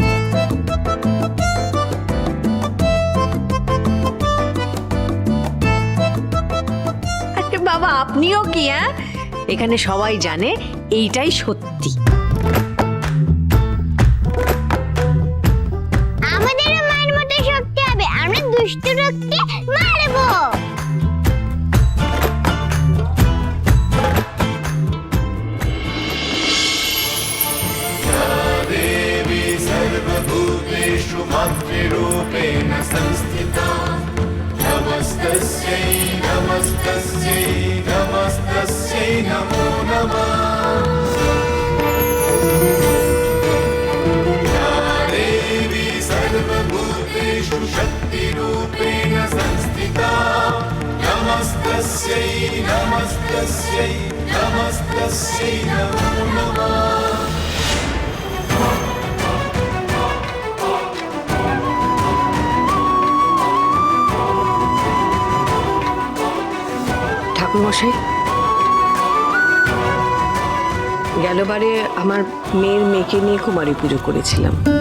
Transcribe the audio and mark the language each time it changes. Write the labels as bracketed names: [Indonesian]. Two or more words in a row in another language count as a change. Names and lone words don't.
[Bangla] আরে বাবা, আপনিও কি? এখানে সবাই জানে এইটাই সত্যি। আমাদেরও মায়ের মতো শক্তি হবে, আমরা দুষ্ট লোককে মারবো। [Sanskrit] सर्वभूतेषु मातृरूपेण संस्थिता नमस्तस्यै नमस्तस्यै नमस्तस्यै नमो नमः या देवी सर्वभूतेषु शक्तिरूपेण संस्थिता नमस्तस्यै नमस्तस्यै नमस्तस्यै नमो नमः। [Bangla] ঠাকুরমশাই, গেলবারে আমার মেয়েকে নিয়ে কুমারী পুজো করেছিলাম।